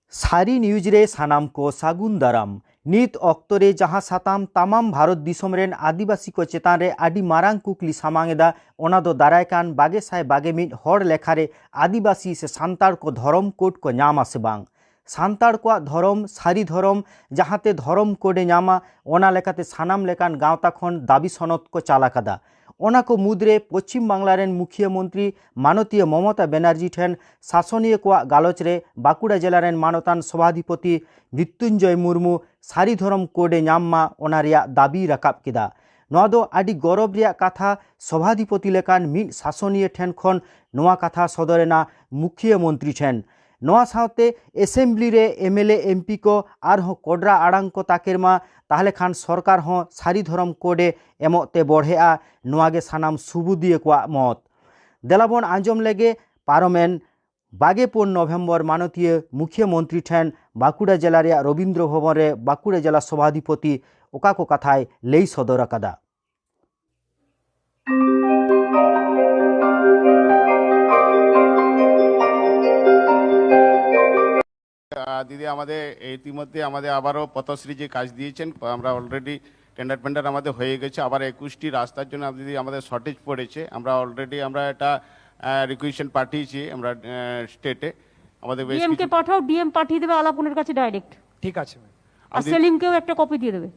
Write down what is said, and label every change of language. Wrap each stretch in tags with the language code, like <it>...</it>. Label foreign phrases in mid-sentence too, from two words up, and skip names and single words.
<sat>थारी न्यूज रे सानाम को सागुन दाराम नित अक्तरे जहां साताम तमाम भारत दिसोम रेन आदिवासी को चेतान रे आदि मारांग कुकली सामांगेदा ओना दो दारायकान बागे साय बागे मिट हर लेखारे आदिवासी से सांतार को धरम कोड को ᱧᱟᱢᱟ से बांग सांतार को धरम सारी धरम जहाते धरम कोडे ᱧᱟᱢᱟ ओना लेकाते सानाम लेकान गावता खन दाबी सनद को चालाकादा ओना को मुद्रे पश्चिम बांगला रेन मुख्यमंत्री माननीय ममता बनर्जी ठेन शासनीय को गालोच रे बांकुड़ा जिला रेन मानतान सभाधिपति मृत्युंजय मुर्मू सारी धरम कोडे ᱧᱟᱢ ओना रिया दाबी राकाब किदा नोआ दो आदि गौरव रिया कथा सभाधिपति लेकान मिट शासनीय ठेन खन नोआ कथा सदरेना मुख्यमंत्री ठेन नोआ सावते एसेम्बली रे</sat> <en>MLA MP</en> <sat>को आरहों कोडरा आड़ांग को ताकेरमा ताहले खान सरकार हों सारी धरम कोडे एमोते बढ़ेआ नोआगे सानाम सुबुदिये को मत देलाबन आंजम लेगे पारोमेन 22 नवेम्बर माननीय मुख्यमंत्री ठेन बांकुड़ा जिला रे रवींद्र भवन रे बांकुड़ा जिला सभाधिपति ओका को कथाय लई सदर आकादा।</sat> <bn>দিদি ইতিমধ্যে আবারো পথশ্রী যে কাজ दिएছেন আমরা</bn> <en>already tender</en> <bn>পেন্ডার আমাদের হয়ে গেছে আবার 21টি রাস্তার জন্য দিদি আমাদের শর্টেজ পড়েছে আমরা অলরেডি আমরা এটা রিকুয়েশন পাঠিয়েছি আমরা স্টেটে আমাদের ডিএম কে পাঠাও ডিএম পাঠিয়ে দেবে আলাপনের কাছে ডাইরেক্ট ঠিক আছে ম্যাম আর সেলিমকেও একটা কপি দিয়ে দেবে</bn>